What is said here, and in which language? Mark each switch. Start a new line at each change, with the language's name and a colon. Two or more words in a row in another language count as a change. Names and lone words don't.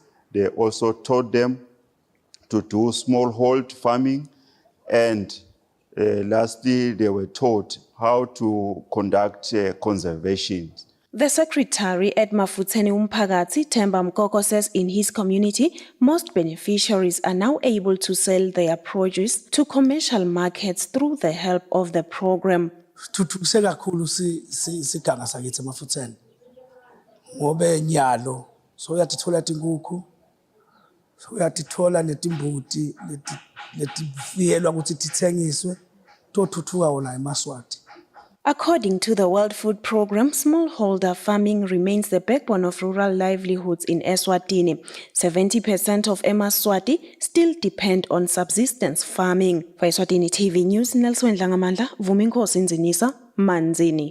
English: They also taught them to do smallhold farming, And lastly, they were taught how to conduct conservation. The secretary at Mafuteni Umphakathi, Themba Mkoko, says in his community, most beneficiaries are now able to sell their produce to commercial markets through the help of the program.
Swati: Thuthukise kakhulu siganga sakithi Mafuteni ngobe nyalo so uyatithola tinkukhu so uyatithola netimbuti letifiyelwa ukuthi tithengiswe tothuthuka wona eMaswati.
English: According to the World Food Programme, smallholder farming remains the backbone of rural livelihoods in Eswatini. 70% of Emaswati still depend on subsistence farming. For Eswatini TV News, Nelson Langamandla, Vuminkosi Nzinisa, Manzini.